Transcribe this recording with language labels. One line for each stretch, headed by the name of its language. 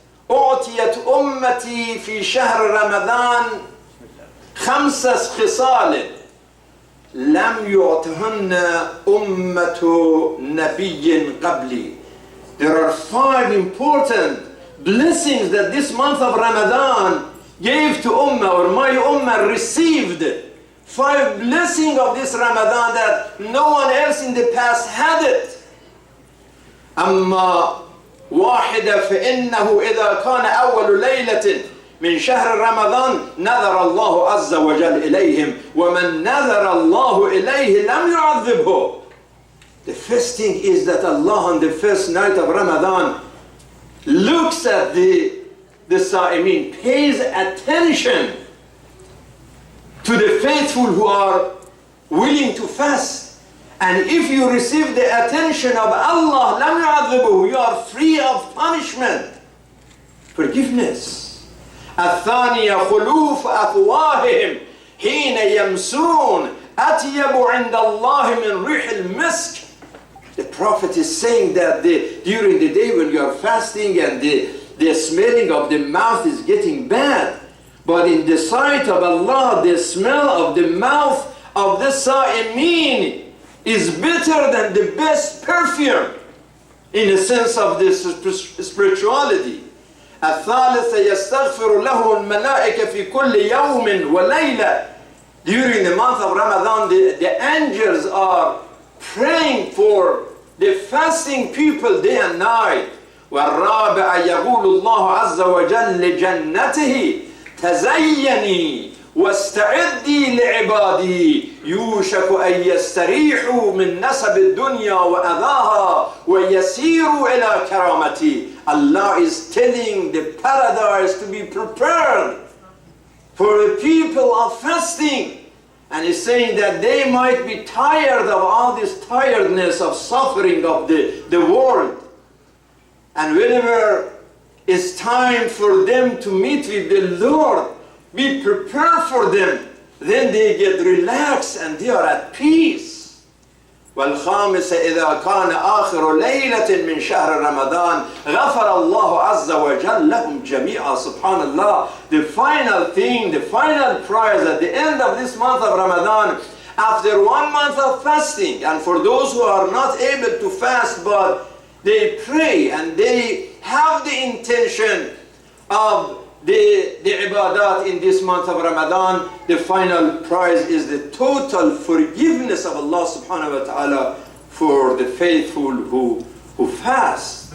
Arabic: أعطيت أمتي في شهر رمضان 5 خصال لم يعطهن أمة نبي قبلي.
English: There are 5 important blessings that this month of Ramadan gave to Ummah, or my Ummah received. 5 blessings of this Ramadan that no one else in the past had it.
Arabic: أما واحدة فإنه إذا كان أول ليلة من شهر رمضان نذر الله عز وجل إليهم ومن نذر الله إليه لم يعذبه.
English: The first thing is that Allah on the first night of Ramadan looks at the Sa'imin, pays attention to the faithful who are willing to fast. And if you receive the attention of Allah,
Arabic: لم يعذبه,
English: you are free of punishment. Forgiveness.
Arabic: الثانية خلوف أفواههم حين يمسون أطيب عند الله من ريح المسك.
English: The Prophet is saying that during the day when you are fasting and the smelling of the mouth is getting bad, but in the sight of Allah, the smell of the mouth of the Sa'imin is better than the best perfume in the sense of this spirituality.
Arabic: الثالثة يستغفر له الملائكة في كل يوم وليلة.
English: During the month of Ramadan, the angels are praying for the fasting people day and night.
Arabic: والرابع يقول الله عز وجل لجنته تزيني واستعدي لعبادي يوشك أن يستريحوا من نسب الدنيا وأذاها ويسيروا إلى كرامتي.
English: Allah is telling the paradise to be prepared for the people of fasting. And he's saying that they might be tired of all this tiredness of suffering of the world. And whenever it's time for them to meet with the Lord, be prepared for them, then they get relaxed and they are at peace.
Arabic: والخامسة إذا كان آخر ليلة من شهر رمضان غفر الله عز وجل لهم جميعا.
English: Subhanallah, the final thing, the final prize at the end of this month of Ramadan, after 1 month of fasting, and for those who are not able to fast but they pray and they have the intention of the ibadat in this month of Ramadan, the final prize is the total forgiveness of Allah subhanahu wa ta'ala for the faithful who fast.